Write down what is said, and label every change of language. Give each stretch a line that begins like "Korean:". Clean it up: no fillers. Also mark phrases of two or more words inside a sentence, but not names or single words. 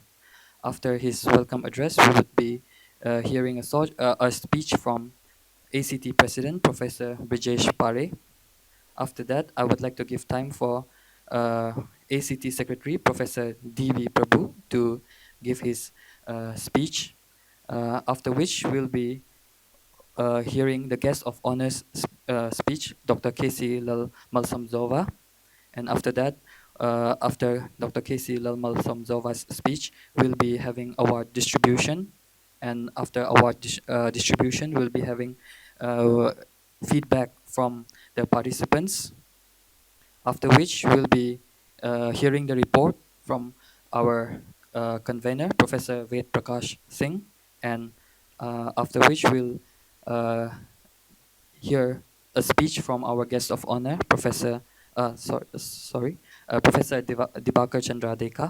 English: After his welcome address, we would be hearing a speech from ACT President Professor Brijesh Pare. After that, I would like to give time for ACT Secretary Professor D.V. Prabhu to give his speech, after which we'll be hearing the guest of honors speech, Dr. K.C. Lal Malsamzova. And after that, after Dr. K.C. Lal Malsamzova's speech, we'll be having award distribution. And after award distribution, we'll be having feedback from the participants, after which we'll be hearing the report from our convener, Professor Ved Prakash Singh, and after which we'll uh, hear a speech from our guest of honor, Professor Dibakar Chandra Deka.